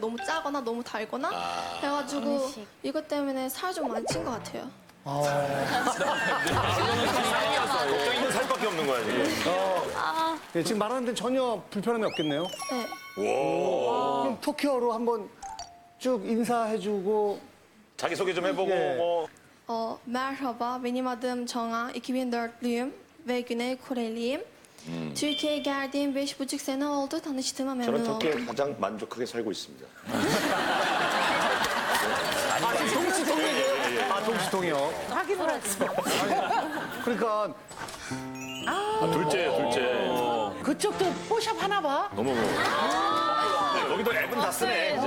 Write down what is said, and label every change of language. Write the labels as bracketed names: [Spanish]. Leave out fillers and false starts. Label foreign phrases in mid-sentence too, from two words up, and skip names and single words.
[Korean] 너무 짜거나 너무 달거나 그래가지고 이것 때문에 살 좀 많이 찐 것 같아요. 걱정이 는 살밖에 없는 거야, 지금. 네, 지금 말하는 데는 전혀 불편함이 없겠네요. 네. 그럼 터키어로 한번 쭉 인사해주고. 자기소개 좀 해보고, 예. 뭐. [Turkish] Merhaba, benim adım Çağan, 2004'lüyüm ve Güney Koreliyim. Türkiye'ye geldiğim 5,5 sene oldu. Tanıştığıma [Korean] 저는 [Turkish] memnun [Korean] 터키에 [Turkish] oldum. [Korean] 가장 만족하게 살고 있습니다. 동시통역. 확인을 하지. 그러니까 둘째예요, 둘째. 그쪽도 뽀샵 하나 봐. 너무. 네, 여기도 앱은 다 쓰네, 그죠?